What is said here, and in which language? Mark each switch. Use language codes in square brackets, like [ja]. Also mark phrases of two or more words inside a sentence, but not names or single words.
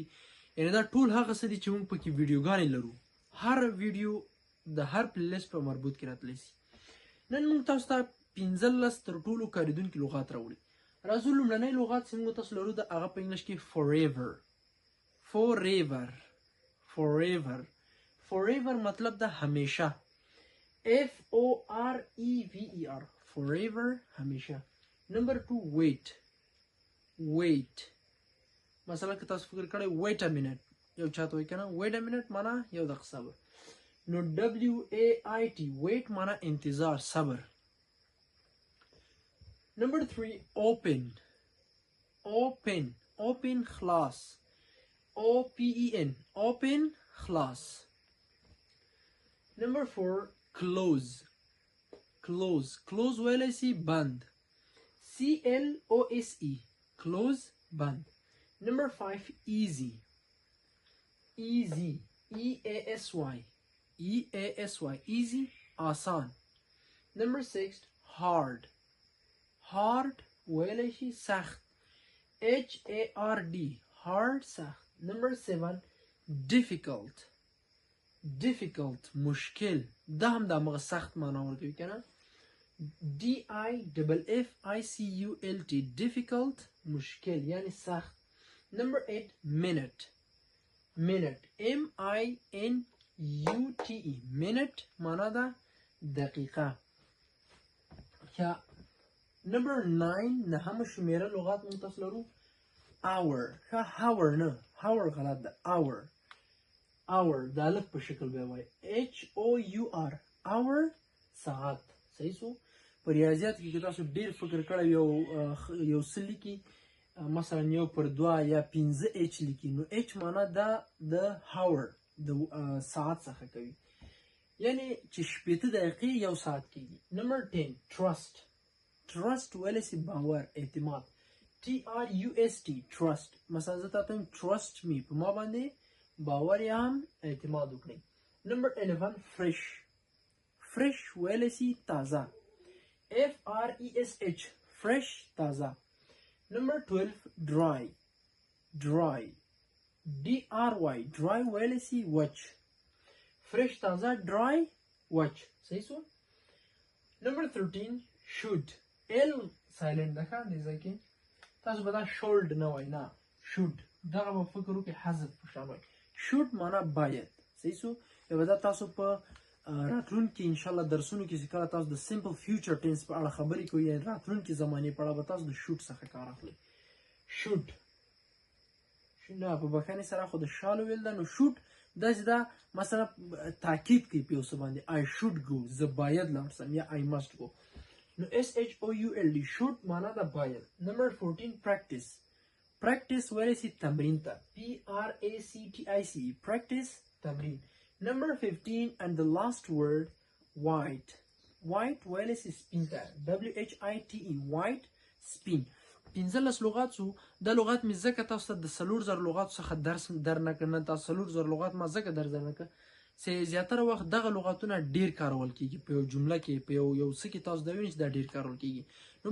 [ps] یعنې دا ټول هغه څه دي چې موږ پکې ویډیوګانې لرو. هر ویډیو د هر پلی لیسټ په مربوط کې راتلی شي. نن موږ تاسو ته 15 تر ټولو کارېدونکي لغات راوړي. راځو لومړنی لغات چې موږ تاسو لرو د هغه په انګلیش کې forever. forever مطلب د همیشه. [en] FOREVER forever همیشه. [ps] نمبر 2 wait. مثلا که تاسو فکر کړئ [en] wait a minute، [ps] یو چاته وایي کنه [en] wait a minute [ps] معنا یو دقیقه صبر. نو [en] WAIT wait [ps] معنا انتظار، صبر. نمبر 3 open خلاص. [en] OPEN open خلاص. [ps] نمبر 4 close ویلی سی بند. [en] CLOSE close بند. نمبر 5 easy EASY easy آسان. [ps] نمبر 6 hard ویلی شي سخت. [en] HARD hard سخت. [ps] نمبر 7 difficult مشکل، دا هم دا مغه سخت معنا ورکوي کنه. [en] DIFFICULT difficult [ps] مشکل یعنی سخت. نمبر 8 [en] minute MINUTE minute [ps] معنا دا دقیقه. یا نمبر 9 نهم شمیره لغات موږ تاسو لرو hour. hour نه hour غلط ده، hour د الف په شکل به وای [en] HOUR hour [ps] ساعت. صحیح سو. په ریاضیات کې تاسو ډیر فکر کړی یو څه لیکي، مثلا یو پر 2 یا 15 H لیکي، نو H معنا دا د hour د ساعت څخه کوي، یعنی چې 80 دقیقې یو ساعت کېږي. نمبر 10 trust ویلی سی باور، اعتماد. [en] TRUST trust [ps] مثلا زه تاسو ته [en] trust me [ps] په ما باندې باور یا هم اعتماد وکړئ. نمبر 11 fresh ویلی سی تازه. [en] FRESH fresh تازه. [ps] نمبر 12 [en] dry DRY [ps] ویلی سی وچ. fresh تازه، dry وچ. صحیح سو. نمبر 13 should [en] L silent [ps] ده ښه دې ځای کې تاسو به دا should نه وای، نه should، دغه به فکر وکړئ حذف په شان وای. should معنا باید. صحیح سو. بیا به دا تاسو په راتلونکي انشاءالله درسونو کې چې کله تاسو د [en] simple future tense [ps] په اړه خبرې کوئ، یعنې راتلونکي زمانې په اړه به تاسو د should څخه کار اخلئ. should نه په بخښنې سره خو د شالو ویل ده، نو should داسې ده مثلا تاکید کوي په یو څه باندې [en] I should go، [ps] زه باید لاړ شم، یا [en] I must go. [ps] نو [en] SHOULD should [ps] معنا ده باید. نمبر 14 practice ویلی سی تمرین ته. [en] PRACTICE practice تمرین. [ps] نمبر 15 [en] and the last word white [ps] ویلی سی سپین ته. [en] WHITE white [ps] سپین. 15 لغات سو. دا لغات مې ځکه تاسو ته د 4000 لغاتو څخه درس در نه کړ. تاسو 4000 لغات ما ځکه درس در نه کړ چې زیاتره وخت دغه لغاتونه ډیر کارول کیږي په یو جمله کې، په یو څه کې تاسو دا وینئ چې دا ډیر کارول کیږي.